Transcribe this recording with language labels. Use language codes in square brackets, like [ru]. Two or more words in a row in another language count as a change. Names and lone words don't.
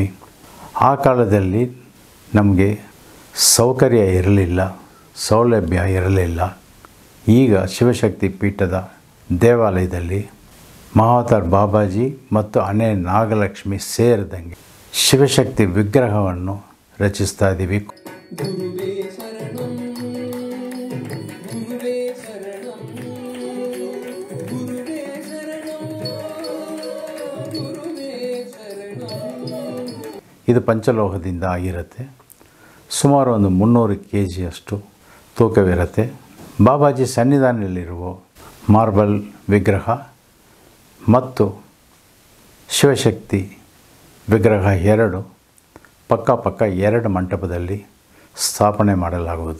[kn] ಆ ಕಾಲದಲ್ಲಿ ನಮಗೆ ಸೌಕರ್ಯ ಇರಲಿಲ್ಲ, ಸೌಲಭ್ಯ ಇರಲಿಲ್ಲ. ಈಗ ಶಿವಶಕ್ತಿ ಪೀಠದ ದೇವಾಲಯದಲ್ಲಿ ಮಹಾವತಾರ್ ಬಾಬಾಜಿ ಮತ್ತು ಅನೇ ನಾಗಲಕ್ಷ್ಮಿ ಸೇರಿದಂಗೆ ಶಿವಶಕ್ತಿ ವಿಗ್ರಹವನ್ನು ರಚಿಸ್ತಾ ಇದ್ದೀವಿ. ಗುರುವೇ ಶರಣಂ, ಗುರುವೇ ಶರಣಂ, ಗುರುವೇ ಶರಣಂ, ಗುರುವೇ ಶರಣಂ. ಇದು ಪಂಚಲೋಹದಿಂದ ಆಗಿರುತ್ತೆ. ಸುಮಾರು ಒಂದು 300 kgಯಷ್ಟು ತೂಕವಿರುತ್ತೆ. ಬಾಬಾಜಿ ಸನ್ನಿಧಾನದಲ್ಲಿರುವ ಮಾರ್ಬಲ್ ವಿಗ್ರಹ ಮತ್ತು ಶಿವಶಕ್ತಿ ವಿಗ್ರಹ 2 ಪಕ್ಕ 2 ಮಂಟಪದಲ್ಲಿ ಸ್ಥಾಪನೆ ಮಾಡಲಾಗುವುದು.